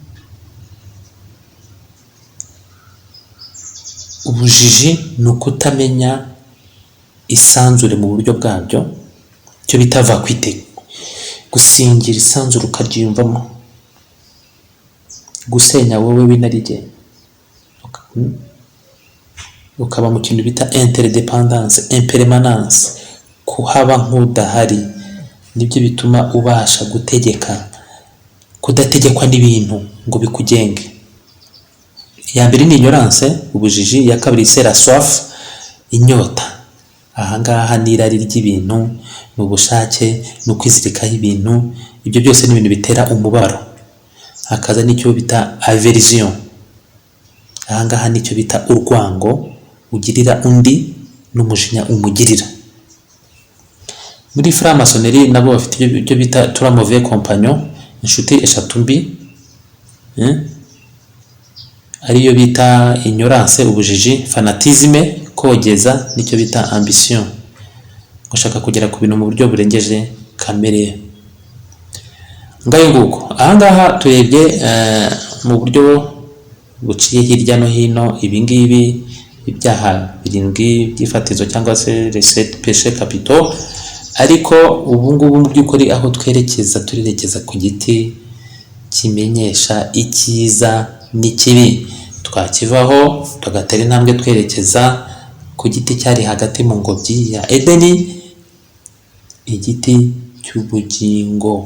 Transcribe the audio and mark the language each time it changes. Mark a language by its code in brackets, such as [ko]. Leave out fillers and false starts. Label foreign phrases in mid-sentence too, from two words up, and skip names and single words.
[rw] Ubujiji ni ukutamenya isanzure mu buryo bwabyo, cyo bita vacuité, gusingira isanzure ukaryiyumvamo, gusenya wowe w'inarijye, ukaba mu kintu bita [fr] interdépendance, impermanence, [rw] kuhaba nk'udahari. Nibyo bituma ubasha gutegeka, kudategekwa n'ibintu ngo bikugenge. Ya mbere ni ignorance, ubujiji. Ya kabiri [fr] c'est la soif, [rw] inyota. Ahangaha ni irari ry'ibintu, ni ubushake, ni ukwizirikaho ibintu. Ibyo byose ni ibintu bitera umubabaro. Hakaza n'icyo bita aversion. Ahangaha nicyo bita urwango ugirira undi n'umujinya umugirira. Muri franc-maçonnerie nabo bafite ibyo bita [fr] trois mauvais compagnons, [rw] inshuti eshatu mbi, ariyo bita ignorance, ubujiji, fanatisme, kogeza, nicyo bita ambition, gushaka kugera ku bintu mu buryo burengeje kamere. Ngayo nguko ahangaha turebye mu buryo buciye hirya no hino ibingibi ibyaha birindwi by'ifatizo cyangwa se [fr] les sept péchés capitaux, [rw] ariko ubu ngubu mu by'ukuri aho turerekeza ku giti kimenyesha icyiza n'ikibi. Twakivaho tugatera intambwe twerekeza ku giti cyari hagati mu ngobyi ya Edeni, igiti cy'ubugingo.